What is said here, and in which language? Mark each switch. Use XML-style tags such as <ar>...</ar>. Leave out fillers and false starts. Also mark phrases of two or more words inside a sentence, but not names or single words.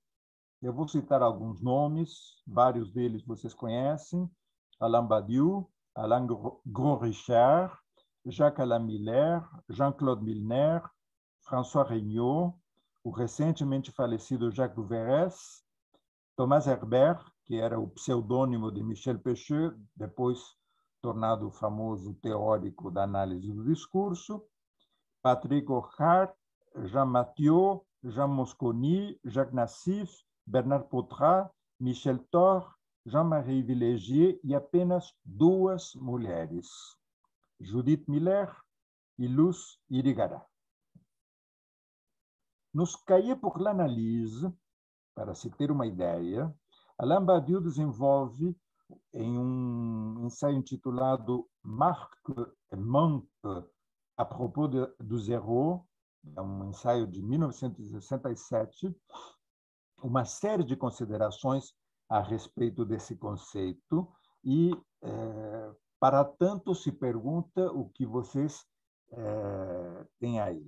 <pt>Eu vou citar alguns nomes, vários deles vocês conhecem: Alain Badiou, Alain Gros-Richard, Jacques-Alain Miller, Jean-Claude Milner, François Regnault, o recentemente falecido Jacques Louverès, Thomas Herbert, que era o pseudônimo de Michel Pecheux, depois tornado famoso teórico da análise do discurso, Patrick Orchard, Jean Mathieu, Jean Mosconi, Jacques Nassif, Bernard Poitras, Michel Thor, Jean-Marie Villégier e apenas 2 mulheres, Judith Miller e Luce Irigaray. Nos Cahiers pour l'analyse, para se ter uma ideia, Alain Badiou desenvolve em um ensaio intitulado Marque et Manque</pt> <fr>à propos</fr> <pt>do zéro, é um ensaio de 1967, uma série de considerações a respeito desse conceito e, para tanto, se pergunta o que vocês têm aí.</pt>